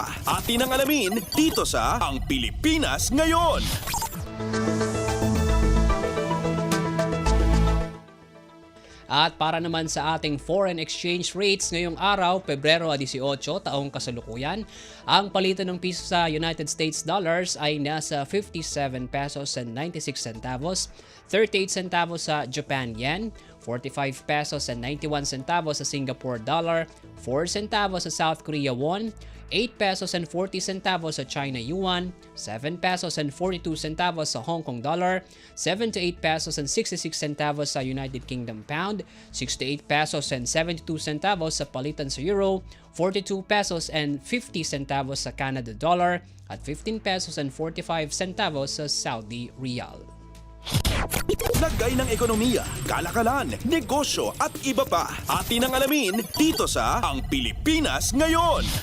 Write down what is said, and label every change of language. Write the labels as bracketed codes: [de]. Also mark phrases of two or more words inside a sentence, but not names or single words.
[tl] Atin ang alamin dito sa Ang Pilipinas Ngayon. At para naman sa ating [en] foreign exchange rates [tl] ngayong araw, Pebrero 18, taong kasalukuyan, ang palitan ng piso sa United States dollars ay nasa 57 [en] pesos and 96 centavos, 38 centavos sa Japan yen, 45 pesos and 91 centavos sa Singapore dollar, 4 centavos sa South Korea won, 8 pesos and 40 centavos sa China yuan, 7 pesos and 42 centavos sa Hong Kong dollar, 78 pesos and 66 centavos sa United Kingdom pound, 68 pesos and 72 centavos [tl] sa palitan sa [en] euro, 42 pesos and 50 centavos sa Canada dollar, at 15 pesos and 45 centavos sa Saudi riyal. [tl] Lagay ng ekonomiya, kalakalan, negosyo at iba pa. Atin ang alamin dito sa Ang Pilipinas Ngayon.